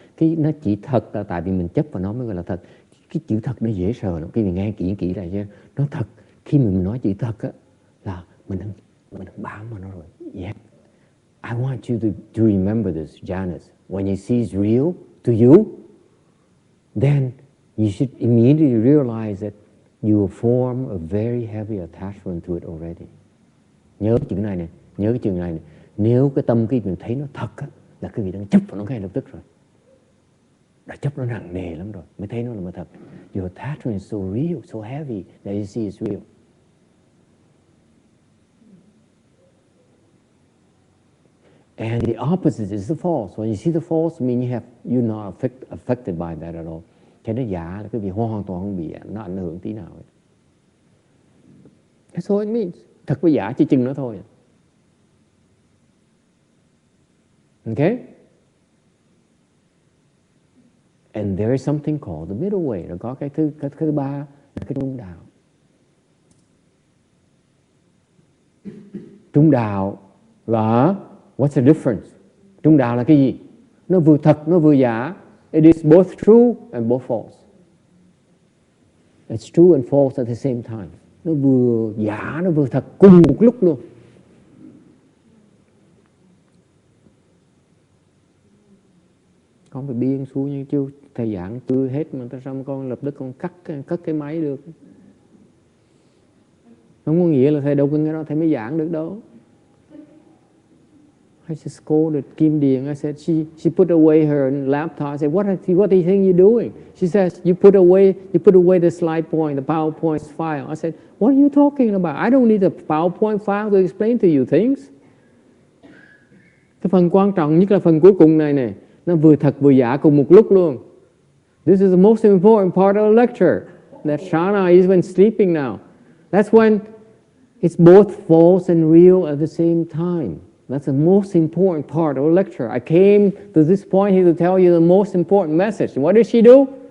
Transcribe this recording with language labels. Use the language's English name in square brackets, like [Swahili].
[Vietnamese] Cái nó chỉ thật là tại vì mình chấp vào nó mới gọi là thật. Cái chữ thật nó dễ sợ lắm. Quý vị nghe kỹ lại chứ. Nó thật. Khi mà mình nói chữ thật á, là mình đang bám vào nó rồi. [English] Yeah. I want you to remember this, Janice. When you see it's real to you, then you should immediately realize that you form a very heavy attachment to it already. [Vietnamese] Nhớ cái chữ này nè, nhớ cái chữ này nè. Nếu cái tâm quý vị thấy nó thật á, là quý vị đang chấp vào nó ngay lập tức rồi. Đã chấp nó nặng nề lắm rồi, mới thấy nó là thật. [English] Your attachment is so real, so heavy that you see it's real. And the opposite is the false. When you see the false, I mean you're not affected by that at all. [Vietnamese] Cái nó giả là quý vị hoàn toàn không bị nó ảnh hưởng tí nào ấy. [English] That's all it means. [Vietnamese] Thật với giả chỉ chừng nó thôi. [English] Okay? And there is something called the middle way. [Vietnamese] Nó có cái thứ ba là cái trung đạo. Trung đạo là [English] what's the difference? [Vietnamese] Trung đạo là cái gì? Nó vừa thật, nó vừa giả. [English] It is both true and both false. It's true and false at the same time. [Vietnamese] Nó vừa giả, nó vừa thật cùng một lúc luôn. Con phải biên xuống như chứ thầy giảng chưa hết mà sao con lập tức con cất cái máy được. Không có nghĩa là thầy đâu có nghe đó thầy mới giảng được đâu. [English] I just scolded Kim Điền. I said she put away her laptop. I said what do you think you're doing? She says you put away the slide point, the PowerPoint file. I said what are you talking about? I don't need a PowerPoint file to explain to you things. [Vietnamese] Cái phần quan trọng nhất là phần cuối cùng này nè. Nó vừa thật vừa giả cùng một lúc luôn. [English] This is the most important part of the lecture. That Shana is when sleeping now. That's when it's both false and real at the same time. That's the most important part of the lecture. I came to this point here to tell you the most important message. And what did she do?